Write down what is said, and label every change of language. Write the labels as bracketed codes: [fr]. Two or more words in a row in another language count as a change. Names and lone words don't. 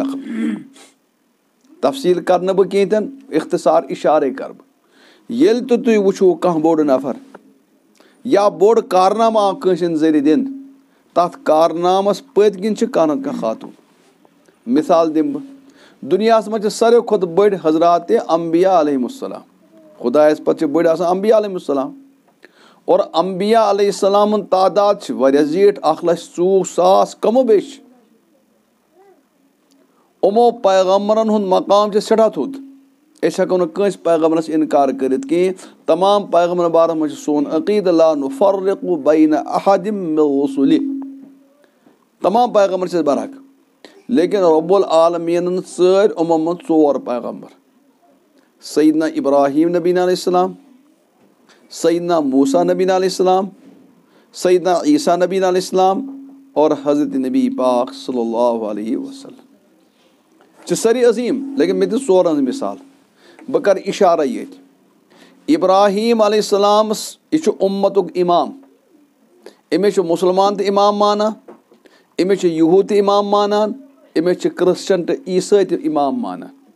[ks] دخل تفصیٖل کرٕ نہٕ بہٕ کینٛہہ تہِ اختصار اشارے کرٕ بہٕ ییٚلہِ تہِ تُہۍ وٕچھو کانٛہہ بوٚڑ نفر یا بوٚڑ کارنامہٕ آو کٲنٛسہِ ہٕنٛدِ ذٔریعہٕ دِنہٕ تتھ کارنامس پٔتۍ کِنۍ چھِ کانٛہہ نتہٕ کانٛہہ خاتوٗن مثال دِمہٕ بہٕ دُنیاہس منٛز چھِ ساروی کھۄتہٕ بٔڑۍ حضرات انبیا [ar] علیہم السلام [ks] خدایس پتہٕ چھِ بٔڑۍ آسان انبیا [ar] علیہم السلام [ks] اور انبیا علیہ السلامن تعداد چھِ واریاہ زیٖٹھ 1,24,000 کمو بیش چھِ یِمو پیغمبرن ہُنٛد مقام چھُ سٮ۪ٹھاہ تھوٚد أسۍ ہٮ۪کو نہٕ کٲنٛسہِ پیغمبرس انکار کٔرِتھ کینٛہہ تمام پیغمبرن بارس منٛز چھُ سون عقیٖدٕ [ar] لا نُفرِقُ بین احد من رُسُلہِ [ks] تمام پیغمبر چھِ برحق لیکن رۄب العالمیٖنن ژٲرۍ یِمو منٛز 4 پیغمبر سیدنا ابراہیم [ar] نبیٖنہ علیہ السلام [ks] سیدنا موسیٰ [ar] نبیٖنہ علیہ السلام [ks] سیدنا عیسیٰ [ar] نبیٖنہ علیہ السلام [ks] اور حضرت نبی پاک [ar] صلی اللہ علیہ وسلم [ks] چھِ سٲری عظیٖم لیکن مےٚ دِژ 4 ہٕنٛز مثال بہٕ کرٕ اِشارے ییٚتہِ ابراہیم علیہ السلامس یہِ چھُ اُمتُک اِمام أمِس چھُ مُسلمان تہِ اِمام مانان أمِس چھِ یہوٗد تہِ اِمام مانان أمِس چھِ کرسچن تہٕ عیٖسٲے تہِ اِمام مانان